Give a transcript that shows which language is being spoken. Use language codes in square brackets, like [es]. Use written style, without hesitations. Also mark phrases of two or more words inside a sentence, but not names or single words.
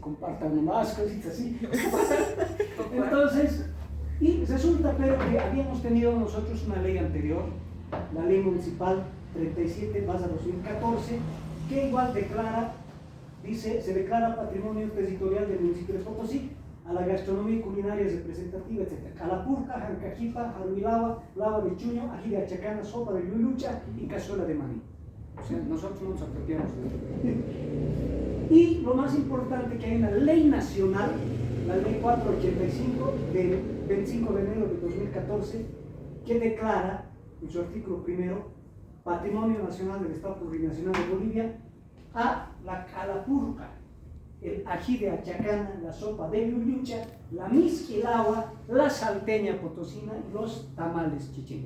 [es] Compartan más cositas así. Entonces, y resulta pero que habíamos tenido nosotros una ley anterior, la ley municipal 37/2014, que igual declara, dice, se declara patrimonio territorial del municipio de Potosí a la gastronomía culinaria representativa, etc. Calapurca, jancajipa, jaruilava, lava de chuño, ají de achacana, sopa de lulucha y cazuela de maní. O sea, nosotros no nos apropiamos de esto. Y lo más importante, que hay una ley nacional, la ley 485 del 25 de enero de 2014, que declara en su artículo primero Patrimonio Nacional del Estado Plurinacional de Bolivia a la calapurca, el ají de achacana, la sopa de lulucha, la misquilagua, la salteña potosina y los tamales chicheños.